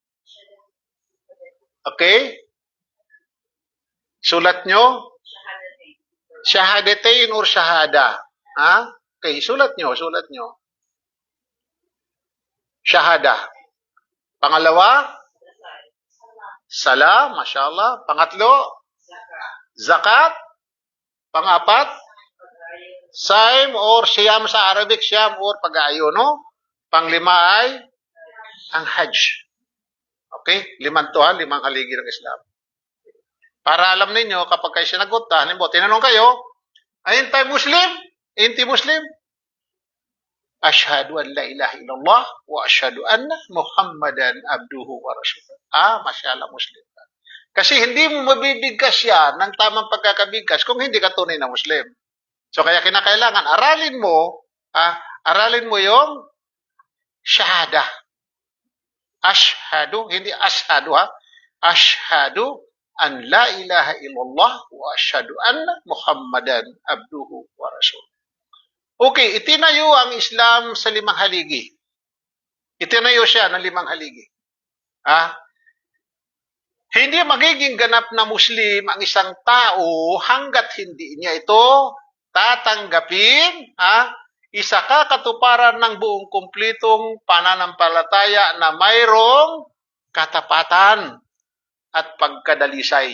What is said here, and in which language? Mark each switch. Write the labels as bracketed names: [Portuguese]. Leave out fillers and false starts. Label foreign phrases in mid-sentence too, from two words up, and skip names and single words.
[Filipino] Okay? Sulat nyo? Shahadatain or shahada? Okay, sulat nyo. Shahada. Pangalawa? [Arabic] سلام، ما شاء الله. [Filipino] Pangatlo? Zakat. Pangapat? Saim or siyam sa Arabic, siyam or pag-aayo, no? Panglima ay ang Hajj. Okay? 5 haligi ng Islam. Para alam ninyo, kapag kayo sinagot, halimbawa, tinanong kayo, ayun tayo Muslim? [Arabic] انت مسلم؟ أشهد أن لا إله إلا الله وأشهد أن محمدا عبده ورسوله. [Filipino] Mashallah Muslim. Kasi hindi mo mabibigkas yan ng tamang pagkakabigkas kung hindi ka tunay na Muslim. So kaya kinakailangan, aralin mo yung shahada. Ashhadu, hindi ashhadu [Arabic] أشهد أن لا إله إلا الله وأشهد أن محمدا عبده ورسوله. [Filipino] Okay, itinayo ang Islam sa 5 haligi. Itinayo siya ng 5 haligi. Hindi magiging ganap na Muslim ang isang tao hanggat hindi niya ito tatanggapin, isa katuparan ng buong kumplitong pananampalataya na mayroong katapatan at pagkadalisay.